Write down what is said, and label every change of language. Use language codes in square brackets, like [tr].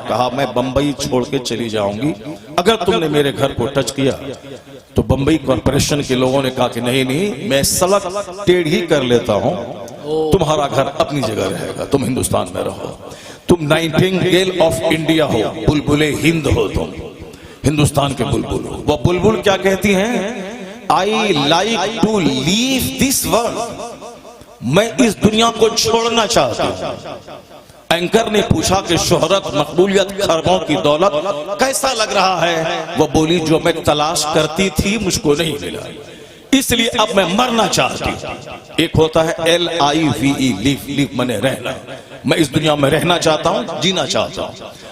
[ur] کہا میں بمبئی چھوڑ کے چلی جاؤں گی اگر تم نے میرے گھر کو ٹچ کیا. تو بمبئی کارپوریشن کے لوگوں نے کہا کہ نہیں، میں سڑک ٹیڑھی کر لیتا ہوں، تمہارا گھر اپنی جگہ رہے گا، تم ہندوستان میں رہو. تم نائنٹنگیل آف انڈیا ہو، بلبل ہند ہو، تم ہندوستان کے بلبل ہو. وہ بلبل کیا کہتی ہیں؟ [en] I like to leave this world. [ur] میں اس دنیا کو چھوڑنا چاہتی ہوں. اینکر نے پوچھا کہ شہرت، مقبولیت، خربوں کی دولت کیسا لگ رہا ہے؟ وہ بولی جو میں تلاش کرتی تھی مجھ کو نہیں ملا، اس لیے اب میں مرنا چاہتی ہوں. ایک ہوتا ہے LIVE، لیف منے رہنا، میں اس دنیا میں رہنا چاہتا ہوں، جینا چاہتا ہوں.